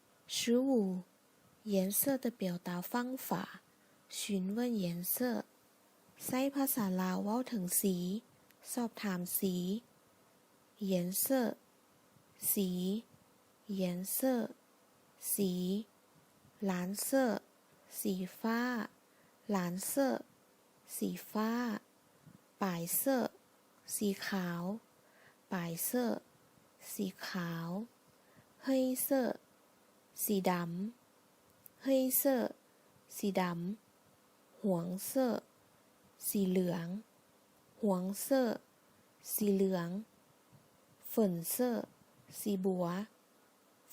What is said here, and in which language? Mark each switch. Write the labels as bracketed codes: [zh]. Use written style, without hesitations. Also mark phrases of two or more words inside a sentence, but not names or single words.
[zh] 15 颜色的表达方法询问颜色 [lo] ໃຊ້ພາສາລາວເວົ້າເຖິງ ສີສອບຖາມສີ 颜色สี颜色สี蓝色 ສີຟ້າ 蓝色 ສີຟ້າ 白色 ສີຂາວ 白色 ສີຂາວ 黑色 ສີດຳ 黑色 ສີດຳ [zh] 黄色 [lo] ສີເຫຼືອງ [zh] 黄色 [lo] ສີເຫຼືອງ 粉色 ສີບົວ 粉